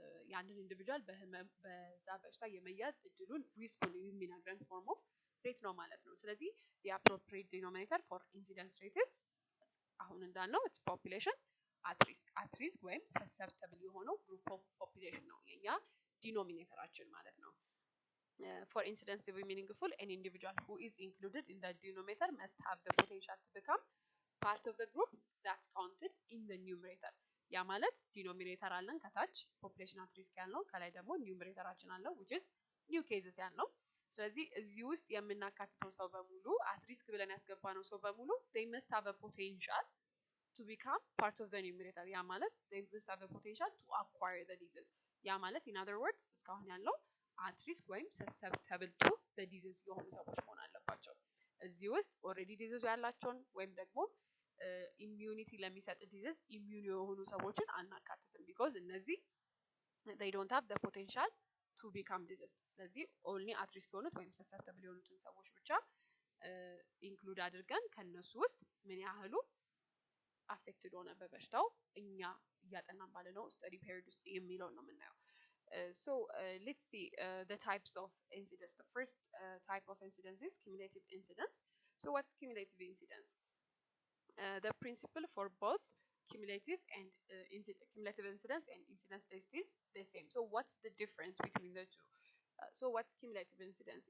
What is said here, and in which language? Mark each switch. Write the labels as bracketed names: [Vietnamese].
[Amharic] የአንድን ኢንዲቪጁዋል በዛ በሽታ የመያዝ እድሉን ሪስኩን የሚነግረን ፎርም ኦፍ ሬት ነው ማለት ነው። ስለዚህ [English] the appropriate denominator for incidence rate is [Amharic] አሁን እንዳልነው [English] it's population at risk [Amharic] ወይም susceptible የሆነው [English] group of population [Amharic] ነው የኛ ዲኖሚኔተራችን ማለት ነው። [English] For incidence to be meaningful, an individual who is included in the denominator must have the potential to become part of the group that's counted in the numerator. [Amharic] ያ ማለት ዲኖሚኔተር አለን ከታች ፖፑሌሽን አት ሪስክ ያልነው ከላይ ደግሞ ኒውመሬተራችን አለው [English] which is new cases [Amharic] ያልነው። ስለዚህ እዚህ ውስጥ የምናካትተው ሰው በሙሉ አት ሪስክ ብለን ያስገባነው ሰው በሙሉ [English] they must have a potential to become part of the numerator. [Amharic] ያ ማለት [English] they must have the potential to acquire the disease. [Amharic] ያ ማለት [English] in other words [Amharic] እስካሁን ያለው at risk ወይም susceptible to the disease የሆኑ ሰዎች መሆን አለባቸው። እዚህ ውስጥ [English] already disease [Amharic] ያላቸውን ወይም ደግሞ ኢሚዩኒቲ ለሚሰጥ ዲዚዝ ኢሚዩን የሆኑ ሰዎችን አናካትትም because እነዚህ [English] they don't have the potential to become disease። [Amharic] ስለዚህ only at risk የሆኑት ወይም susceptible የሆኑትን ሰዎች ብቻ ኢንክሉድ አድርገን ከነሱ ውስጥ ምን ያህሉ አፌክትድ ሆነ በበሽታው እኛ እያጠናን ባለነው ስተዲ ፔሪድ ውስጥ የሚለውን ነው የምናየው። [English] So let's see the types of incidence. The first type of incidence is cumulative incidence. So what's cumulative incidence? The principle for both cumulative and cumulative incidence and incidence test is the same. So what's the difference between the two? So what's cumulative incidence?